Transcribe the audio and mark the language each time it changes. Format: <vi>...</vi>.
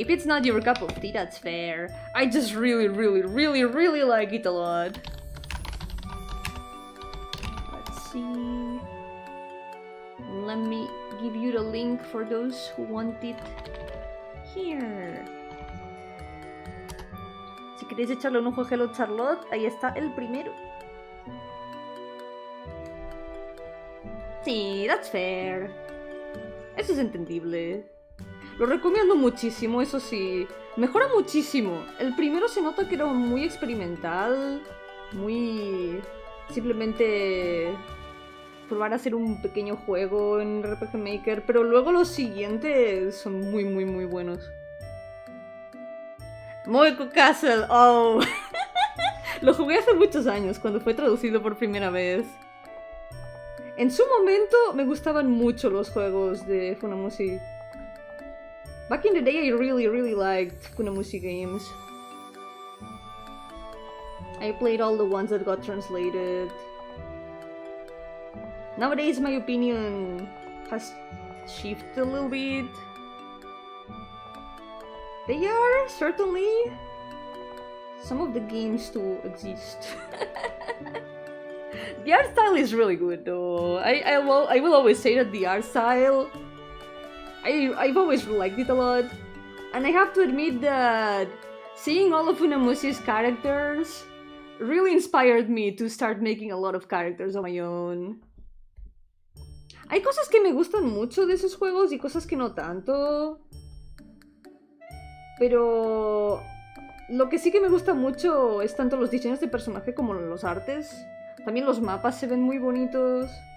<en>If it's not your cup of tea, that's fair. I just really like it a lot. Let's see. Let me give you the link for those who want it here.</en> <es>Si queréis echarle un ojo a Hello Charlotte, ahí está el primero. Sí,</es> <en>that's fair.</en> <es>Eso es entendible. Lo recomiendo muchísimo, eso sí. Mejora muchísimo. El primero se nota que era muy experimental. Muy... simplemente... probar a hacer un pequeño juego en RPG Maker. Pero luego los siguientes son muy buenos. Moeko Castle, oh. Lo jugué hace muchos años, cuando fue traducido por primera vez. En su momento me gustaban mucho los juegos de Funamushi.</es> <en>Back in the day I really liked Funamushi games. I played all the ones that got translated. Nowadays my opinion has shifted a little bit. They are certainly some of the games to exist. The art style is really good though. I will always say that the art style, I've always liked it a lot. And I have to admit that seeing all of Funamushi's characters really inspired me to start making a lot of characters of my own.</en> <es>Hay cosas que me gustan mucho de esos juegos y cosas que no tanto. Pero lo que sí que me gusta mucho es tanto los diseños de personaje como los artes. También los mapas se ven muy bonitos.</es>